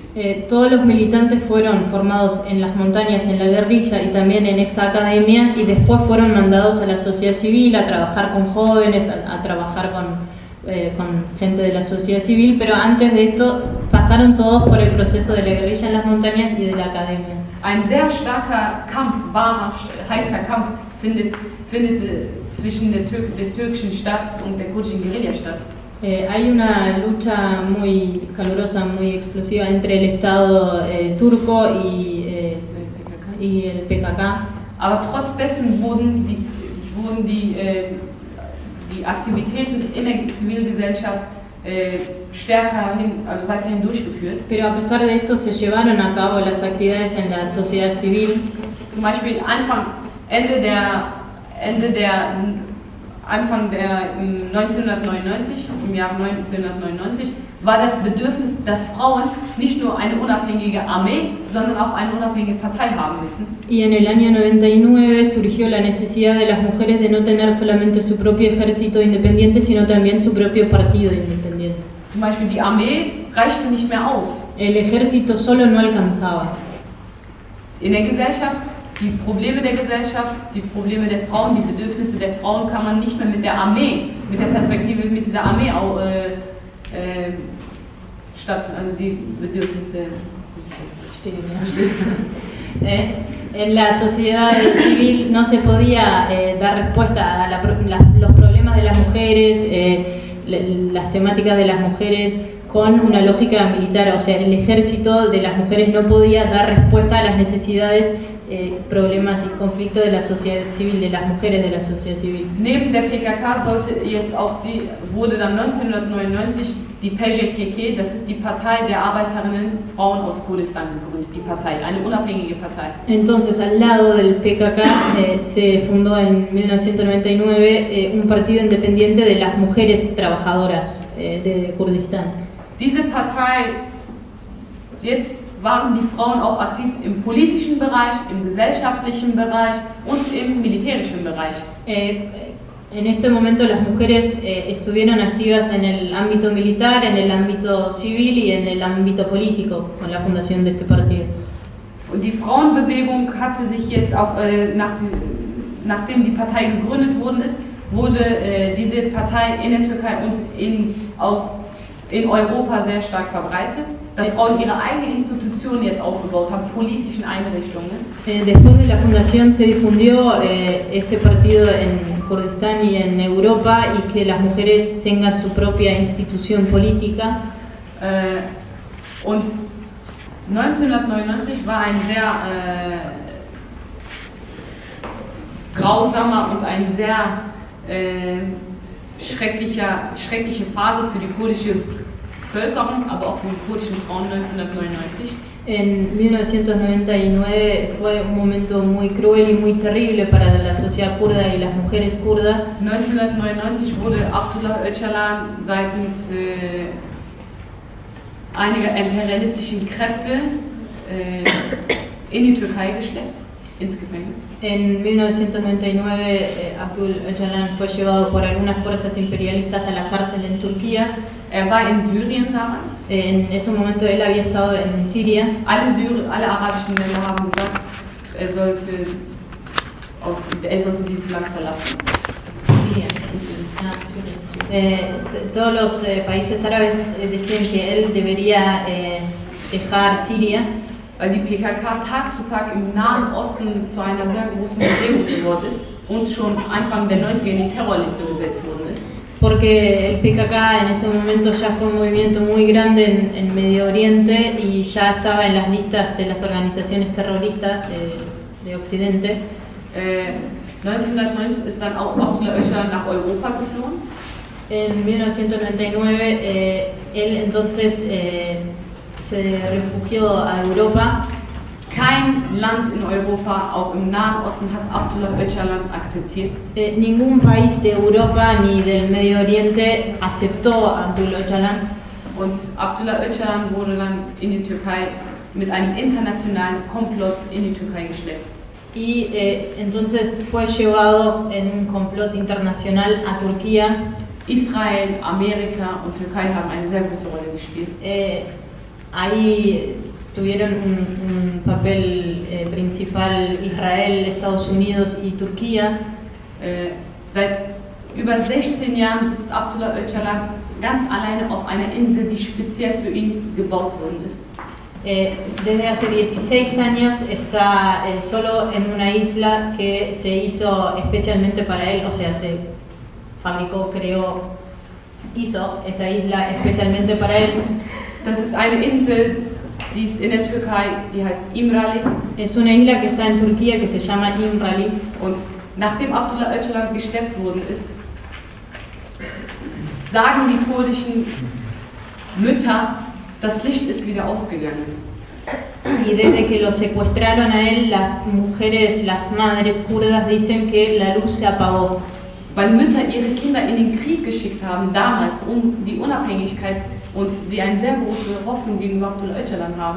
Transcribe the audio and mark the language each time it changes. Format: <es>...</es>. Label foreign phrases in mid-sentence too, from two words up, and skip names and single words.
<es>Todos los militantes fueron formados en las montañas, en la guerrilla y también en esta academia y después fueron mandados a la sociedad civil a trabajar con jóvenes, a trabajar con gente de la sociedad civil, pero antes de esto pasaron todos por el proceso de la guerrilla en las montañas y de la academia.</es> <de>Ein sehr starker Kampf, warmer, heißer Kampf findet zwischen des türkischen Staats und der kurdischen Guerilla statt.</de> <es>Hay una lucha muy calurosa, muy explosiva entre el Estado turco y el PKK.</es> <de>Aber trotz dessen wurden die Aktivitäten in der Zivilgesellschaft weiterhin durchgeführt.</de> <es>Pero a pesar de esto se llevaron a cabo las actividades en la sociedad civil.</es> <de>Zum Beispiel Anfang der 1999, im Jahr 1999, war das Bedürfnis, dass Frauen nicht nur eine unabhängige Armee, sondern auch eine unabhängige Partei haben müssen.</de> <es>Y en el año 99 surgió la necesidad de las mujeres de no tener solamente su propio ejército independiente, sino también su propio partido independiente.</es> <de>Zum Beispiel die Armee reichte nicht mehr aus.</de> <es>El ejército solo no alcanzaba.</es> <de>In der Gesellschaft, die Probleme der Gesellschaft, die Probleme der Frauen, die Bedürfnisse der Frauen kann man nicht mehr mit der Armee, mit der Perspektive, mit dieser Armee also die Bedürfnisse</de> <es>En la sociedad civil no se podía dar respuesta a los problemas de las mujeres, las temáticas de las mujeres con una lógica militar. O sea, el ejército de las mujeres no podía dar respuesta a las necesidades, problemas y conflictos de la sociedad civil, de las mujeres de la sociedad civil.</es> <de>Neben der PKK wurde dann 1999 die PJKK, das ist die Partei der Arbeiterinnen Frauen aus Kurdistan, gegründet, die Partei, eine unabhängige Partei.</de> <es>Entonces, al lado del PKK se fundó en 1999 un partido independiente de las mujeres trabajadoras de Kurdistán.</es> <de>Diese Partei, jetzt waren die Frauen auch aktiv im politischen Bereich, im gesellschaftlichen Bereich und im militärischen Bereich.</de> <es>En este momento las mujeres estuvieron activas en el ámbito militar, en el ámbito civil y en el ámbito político con la fundación de este partido.</es> <de>Die Frauenbewegung hatte sich jetzt auch, nachdem die Partei gegründet worden ist, wurde diese Partei in der Türkei und auch in Europa sehr stark verbreitet, dass Frauen ihre eigene Institution jetzt aufgebaut haben, politischen Einrichtungen.</de> <es>Después de la fundación se difundió este partido en Kurdistán y en Europa, y que las mujeres tengan su propia institución política.</es> <de>Und 1999 war ein sehr grausamer und ein sehr schreckliche Phase für die kurdische Bevölkerung, aber auch für die kurdischen Frauen 1999.</de> <es>En 1999 fue un momento muy cruel y muy terrible para la sociedad kurda y las mujeres kurdas.</es> <de>1999 wurde Abdullah Öcalan seitens einiger imperialistischen Kräfte in die Türkei geschleppt, ins Gefängnis.</de> <es>En 1999 Abdul Öcalan fue llevado por algunas fuerzas imperialistas a la cárcel en Turquía.</es> <de>War in Syrien damals.</de> <es>En ese momento él había estado en Siria.</es> <de>Alle arabischen Länder haben gesagt, er sollte dieses Land verlassen.</de> <es>Siria. Todos los países árabes decían que él debería dejar Siria.</es> <de>Weil die PKK Tag zu Tag im Nahen Osten zu einer sehr großen Bewegung geworden ist und schon Anfang der 90er in die Terrorliste gesetzt worden ist.</de> <es>Porque el PKK en ese momento ya fue un movimiento muy grande en Medio Oriente y ya estaba en las listas de las organizaciones terroristas de Occidente.</es> <de>1990 ist dann auch Abdullah Öcalan nach Europa geflohen.</de> <es>En 1999 él entonces se refugió a Europa.</es> <de>Kein Land in Europa, auch im Nahen Osten, hat Abdullah Öcalan akzeptiert.</de> <es>Ningún país de Europa ni del Medio Oriente aceptó a Abdullah Öcalan.</es> <de>Und Abdullah Öcalan wurde dann in die Türkei mit einem internationalen Komplott in die Türkei geschleppt.</de> <es>Y entonces fue llevado en un complot internacional a Turquía.</es> <de>Israel, Amerika und Türkei haben eine sehr große Rolle gespielt.</de> <es>Ahí tuvieron un papel principal Israel, Estados Unidos y Turquía.</es> <de>Seit über 16 Jahren sitzt Abdullah Öcalan ganz alleine auf einer Insel, die speziell für ihn gebaut worden ist.</de> <es>Desde hace 16 años está solo en una isla que se hizo especialmente para él, o sea, se fabricó, hizo esa isla especialmente para él.</es> <de>Das ist eine Insel, die ist in der Türkei, die heißt İmralı.</de> <es>Es una isla que está en Turquía que se llama İmralı.</es> <de>Und nachdem Abdullah Öcalan geschleppt worden ist, sagen die kurdischen Mütter, das Licht ist wieder ausgegangen.</de> <es>Y desde que lo secuestraron a él, las mujeres, las madres kurdas dicen que la luz se apagó.</es> <de>Weil Mütter ihre Kinder in den Krieg geschickt haben, damals, um die Unabhängigkeit, und sie eine sehr große Hoffnung gegenüber Abdullah Öcalan haben.</de>